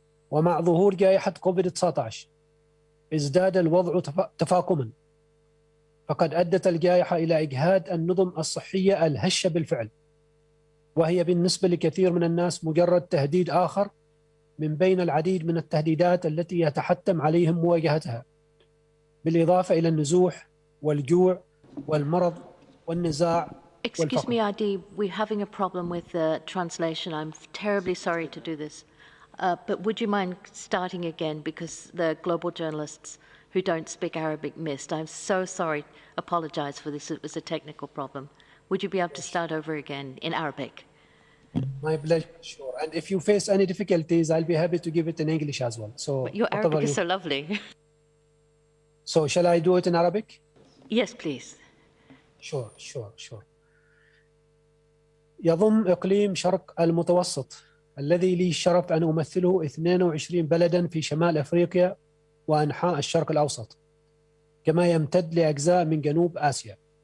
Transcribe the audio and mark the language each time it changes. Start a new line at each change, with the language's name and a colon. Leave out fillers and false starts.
Arabic: ومع ظهور جائحة كوفيد-19 ازداد الوضع تفاقما، فقد أدت الجائحة إلى إجهاد النظم الصحية الهشة بالفعل، وهي بالنسبة لكثير من الناس مجرد تهديد آخر من بين العديد من التهديدات التي يتحتم عليهم مواجهتها، بالإضافة إلى النزوح والجوع والمرض والنزاع.
English: Excuse me, Adi, we're having a problem with the translation. I'm terribly sorry to do this. But would you mind starting again, because the global journalists who don't speak Arabic missed. I'm so sorry. Apologize for this. It was a technical problem. Would you be able to start over again in Arabic? My pleasure, sure. And if you face any difficulties, I'll be happy to give it in English as well. So But your Arabic is so lovely. So shall I do it in Arabic? Yes, please. Sure.
Arabic: يضم إقليم شرق المتوسط الذي لي الشرف أن أمثله 22 بلداً في شمال أفريقيا وأنحاء الشرق الأوسط، كما يمتد لأجزاء من جنوب آسيا.